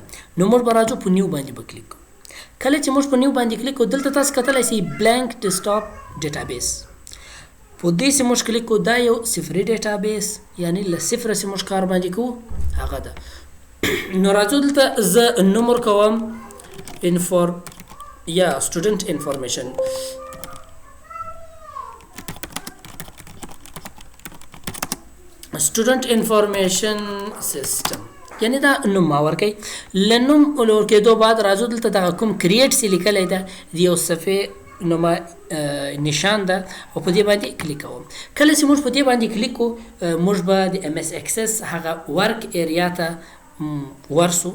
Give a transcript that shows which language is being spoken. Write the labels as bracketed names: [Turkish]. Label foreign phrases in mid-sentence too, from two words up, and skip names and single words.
[Pashto] نو موږ به راځو په نیو باندې به کلیک کړو. کله چې موږ په نیو باندې کلیک کړو دلته تاسو کتلی شئ [English] blank desktop database [Pashto] په دې چې موږ کلیک کړو دا یو صفري ډیټابیس یعنی له صفره چې موږ کار باندې کوو هغه ده. نو راځو دلته زه نوم ورکوم یا [English] student information system [Pashto] یعنی دا نوم ما ورکوئ. له نوم ورکېدو بعد راځو دلته دغه کوم کریټ چې لیکلی ده د یو صفحې نومه نشان ده او په دې باندې کلیک کوم. کله چې موږ په دې باندې کلیک کوو موږ به د ام اس اکسس هغه [English] work area [Pashto] ته ورسو.